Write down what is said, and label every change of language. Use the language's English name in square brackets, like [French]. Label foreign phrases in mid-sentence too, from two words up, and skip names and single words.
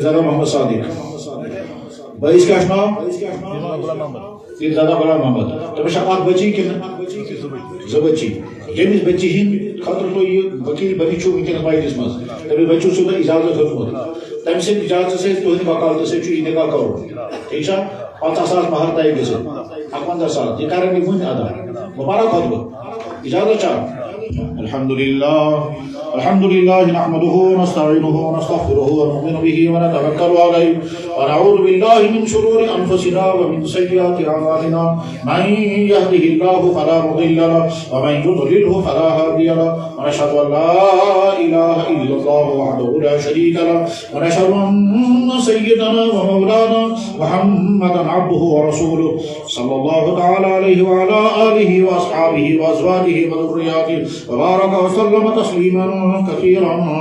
[Kashmiri] بٲیِس کیٛاہ چھُ ناو پیرزادہ غلام محمد تٔمِس چھا اکھ بچی کِنہٕ زٕ بچی ییٚمِس بچی ہٕنٛدِ خٲطرٕ تُہۍ یہِ ؤکیٖل بٔنِتھ چھُو وٕنکٮ۪نس مجلِس منٛز تٔمِس بچی چھُو تۄہہِ اجازت ہیوٚتمُت تمہِ سٕنٛدِ اجازت سۭتۍ تُہٕنٛدِ وکالتہٕ سۭتۍ چھُ یہِ نکاح کرُن ٹھیک چھا 50,000 مہر طے گٔژھِتھ 51,000 یہِ کرن یہِ وُنۍ ادا مبارک خطبہٕ اجازت چھا [Arabic] الحمد لله نحمده ونستعينه ونستغفره ونؤمن به ونتوكل عليه ونعوذ بالله من شرور انفسنا ومن سيئات اعمالنا من يهده الله فلا مضل له ومن يضلله فلا هادي له ونشهد ان لا اله الا الله وحده لا شريك له ونشهد ان سيدنا ومولانا محمدا عبده ورسوله صلى الله تعالى عليه وعلى اله واصحابه وازواجه وذرياته وبارك وسلم تسليما كثيرا